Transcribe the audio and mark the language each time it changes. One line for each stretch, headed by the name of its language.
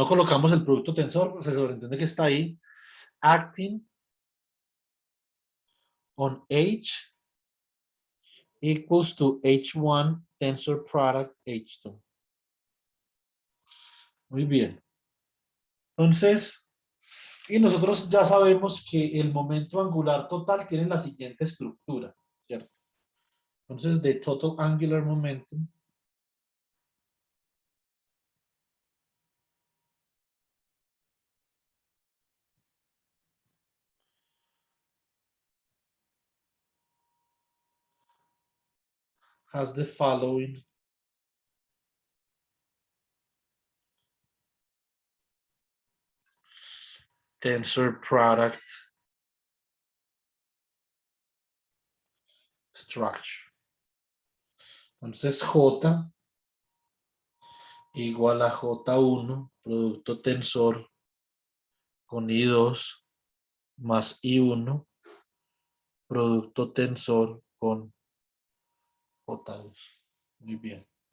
Spanish: No colocamos el producto tensor, se sobreentiende que está ahí,
English: acting on H equals to H1 tensor product H2.
Spanish: Muy bien. Entonces, y nosotros ya sabemos que el momento angular total tiene la siguiente estructura, ¿cierto?
English: Entonces, the total angular momentum has the following tensor product structure.
Spanish: Entonces, J igual a J1, producto tensor con I2 más I1, producto tensor con J2. Muy bien.